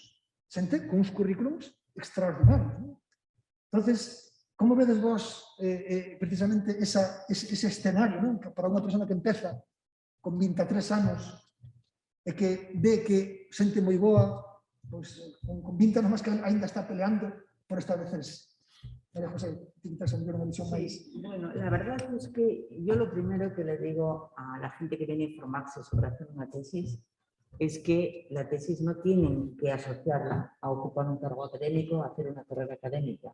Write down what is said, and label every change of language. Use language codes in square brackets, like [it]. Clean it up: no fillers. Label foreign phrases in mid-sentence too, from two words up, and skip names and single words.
[gl] Xente con uns currículums extraordinarios. Entonces, como vedes vos precisamente ese escenario para unha persona que empeza con 23 anos e que ve que xente moi boa, con 20 anos máis que ainda está peleando por establecerse. [es] María José, te interesa una visión más. Bueno, la verdad es que yo lo primero que le digo a la gente que viene a informarse sobre hacer una tesis es que la tesis no tienen que asociarla a ocupar un cargo académico, a hacer una carrera académica.